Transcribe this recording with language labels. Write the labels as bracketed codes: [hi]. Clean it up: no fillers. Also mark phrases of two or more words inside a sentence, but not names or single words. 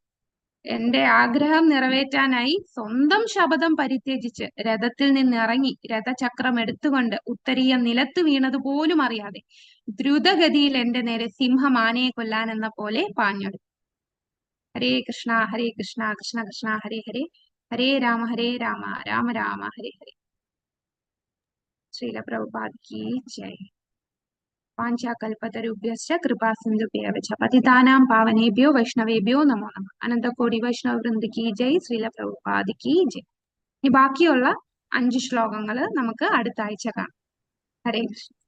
[ml] എന്റെ ആഗ്രഹം നിറവേറ്റാനായി സ്വന്തം ശപഥം പരിത്യജിച്ച് രഥത്തിൽ നിന്നിറങ്ങി രഥചക്രം എടുത്തുകൊണ്ട് ഉത്തരീയം നിലത്ത് വീണത് പോലും അറിയാതെ ദ്രുതഗതിയിൽ എന്റെ നേരെ സിംഹം ആനയെ കൊല്ലാൻ എന്ന പോലെ പാഞ്ഞെടുത്തു. [sa] ഹരേ കൃഷ്ണ കൃഷ്ണ കൃഷ്ണ ഹരേ ഹരേ, ഹരേ രാമ രാമ രാമ ഹരേ ഹരേ. [hi] ശ്രീല പ്രഭുപാദ് की जय. [sa] वाञ्छाकल्पतरुभ्यश्च कृपा सिन्धुभ्यः च पतितानां पावनेभ्यो वैष्णवेभ्यो नमो नमः. അനന്തകോടി വൈഷ്ണവ വൃന്ദ [hi] की जय. ശ്രീല പ്രഭുപാദ് की जय. [ml] ഇനി ബാക്കിയുള്ള 5 ശ്ലോകങ്ങൾ നമുക്ക് അടുത്ത ആഴ്ച കാണാം. [sa] ഹരേ കൃഷ്ണ.